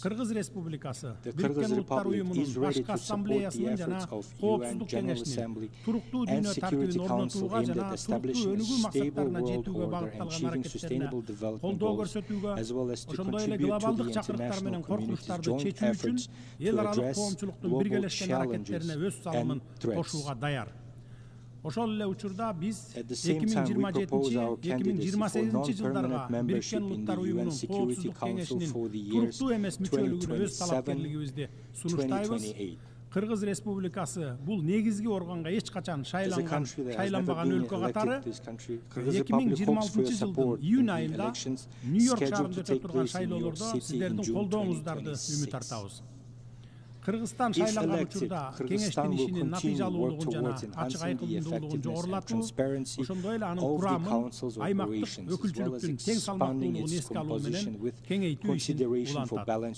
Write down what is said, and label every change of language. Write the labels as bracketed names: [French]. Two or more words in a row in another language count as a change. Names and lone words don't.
[English] The Kyrgyz Republic is ready to support the efforts of UN General Assembly and Security Council aimed at establishing a stable world order and achieving sustainable development goals, as well as to contribute to the international community's joint efforts to address global challenges and threats. At the same time, we propose our candidacy for non-permanent membership in the UN Security Council for the years 2027-2028. [Kyrgyz] Кыргыз Республикасы бул негизги органга эч качан шайланбаган өлкө катары 2026 июнь айында Нью-Йорк шаарында өтүп турган шайлоолордо сиздердин колдооңуздарды үмүт артабыз. Кыргызстан шайланган учурда кеңештин ишинин натыйжалуулугун жана ачык айкындуулугун жогорулатуу, ошондой эле анын курамын аймактык өкүлчүлүктүн тең салмактуулугун эске алуу менен кеңейтүү ишин улантат.